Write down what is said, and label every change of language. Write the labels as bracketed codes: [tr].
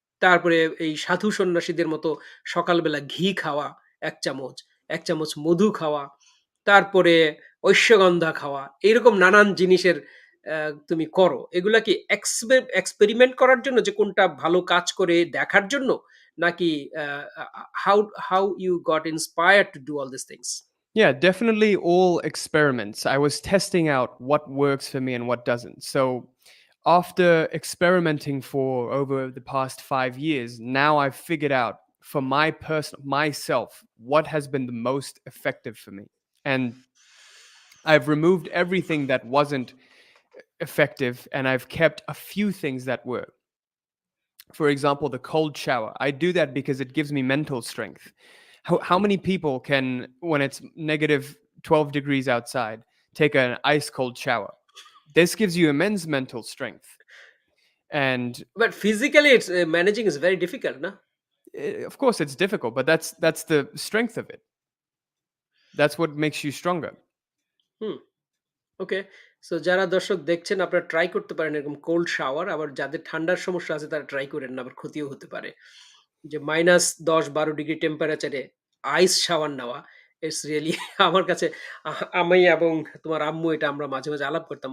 [bn] তারপরে এই সাধু সন্ন্যাসীদের মতো সকালবেলা ঘি খাওয়া ১ চামচ, ১ চামচ মধু খাওয়া, তারপরে ঐশ্বগন্ধা খাওয়া। এরকম নানান জিনিসের তুমি করো। এগুলা কি এক্সপেরিমেন্ট করার জন্য যে কোনটা ভালো কাজ করে দেখার জন্য? নাকি আ আ [en] How how you got inspired to do all this things? Yeah, definitely all experiments. I was testing out what works for me and what doesn't. So, after experimenting for over the past 5 years, now I've figured out for myself what has been the most effective for me. And I've removed everything that wasn't effective and I've kept a few things that were. For example, the cold shower. I do that because it gives me mental strength. How many people can, when it's negative 12 degrees outside, take an ice cold shower? This gives you immense mental strength. And But physically, it's managing is very difficult, na? of course, it's difficult, but that's the strength of it. That's what makes you stronger. Hmm, okay. [bn] So যারা দর্শক দেখছেন আপনারা try করতে পারেন এরকম cold shower. আবার যাদের ঠান্ডার সমস্যা আছে তারা ট্রাই করেন না, আবার ক্ষতিও হতে পারে। যে -১০-১২ ডিগ্রি টেম্পারেচারে আইস শাওয়ার নেওয়া [en] it's really [bn] আমার কাছে আমি এবং তোমার আম্মু এটা আমরা মাঝে, মাঝে আলাপ করতাম।